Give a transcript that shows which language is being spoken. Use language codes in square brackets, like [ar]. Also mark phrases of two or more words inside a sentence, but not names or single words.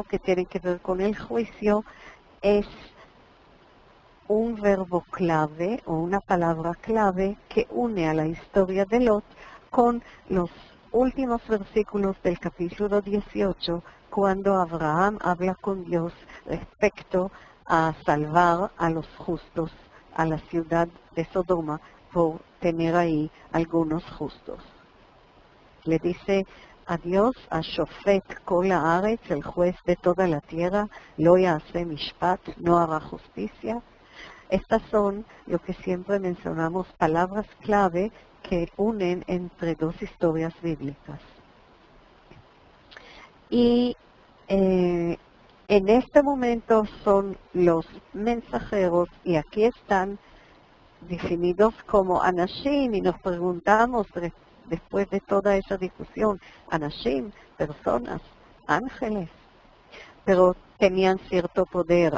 [es] que tiene que ver con el juicio es un verbo clave o una palabra clave que une a la historia de Lot con los últimos versículos del capítulo 18, cuando Abraham habla con Dios respecto a salvar a los justos, a la ciudad de Sodoma, por tener ahí algunos justos. Le dice a Dios, a [he] שופט כל הארץ, [es] el juez de toda la tierra, [he] לא יעשה משפט, [es] no hará justicia. Estas son lo que siempre mencionamos, palabras clave que unen entre dos historias bíblicas. Y en este momento son los mensajeros, y aquí están definidos como Anashim, y nos preguntamos después de toda esa discusión, Anashim, personas, ángeles, pero tenían cierto poder.